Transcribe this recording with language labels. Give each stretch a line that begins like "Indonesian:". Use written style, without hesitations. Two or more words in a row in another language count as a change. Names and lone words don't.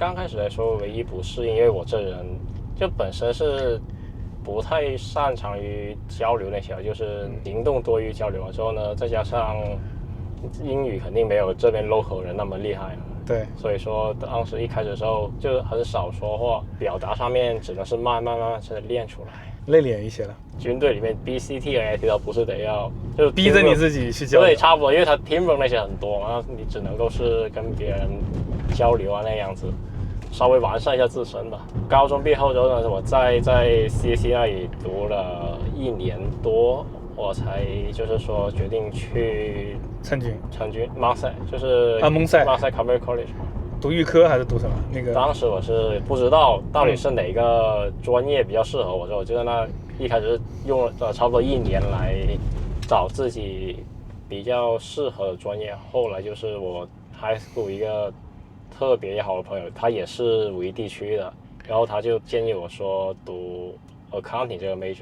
Chinese: 剛開始來說，唯一不適應，因為我這人就本身是不太擅長於交流那些，就是行動多於交流了之後呢，再加上英語肯定沒有這邊 local 人那麼厲害。對，所以說當時一開始的時候就很少說話，表達上面只能是慢慢真的練出來，內斂一些了。軍隊裡面 BCT 也提到不是得要，就逼着你自己去交流。對，差不多，因為他 teamwork 那些很多嘛，你只能夠是跟別人交流啊那樣子，稍微完善一下自身吧。高中畢業後之後呢，我在 CC 那裡讀了1年多，我才就是說決定去參軍 Mount 就是蒙塞 Community College。讀預科還是讀什麼？那個當時我是不知道到底是哪個專業比較適合我，我就在那一開始用了差不多1年來找自己比較適合的專業。後來就是我
English: high school
Chinese: 一個特別好的朋友，他也是五邑地區的，然後他就建議我說讀 accounting 這個 major。